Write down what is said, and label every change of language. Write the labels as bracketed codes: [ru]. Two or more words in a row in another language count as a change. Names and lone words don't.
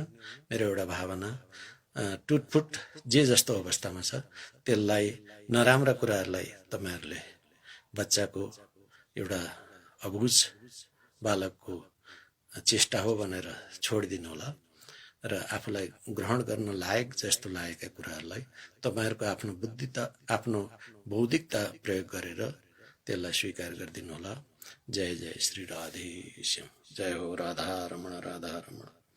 [ne] मेरो एउटा भावना, टुटफुट जे जस्तो अवस्थामा छ त्यसलाई, नराम्रा कुराहरूलाई तपाईहरुले बच्चाको एउटा अबुझ बालकको चेष्टा हो भनेर छोडिदिनु होला र आफूलाई ग्रहण गर्न लायक जस्तो लागेका कुराहरूलाई तपाईहरुको आफ्नो बुद्धिता, आफ्नो बौद्धिकता प्रयोग गरेर त्यसलाई स्वीकार गरिदिनु होला। जय जय श्री राधेश्याम। जय हो। राधा रमण, राधा रमण।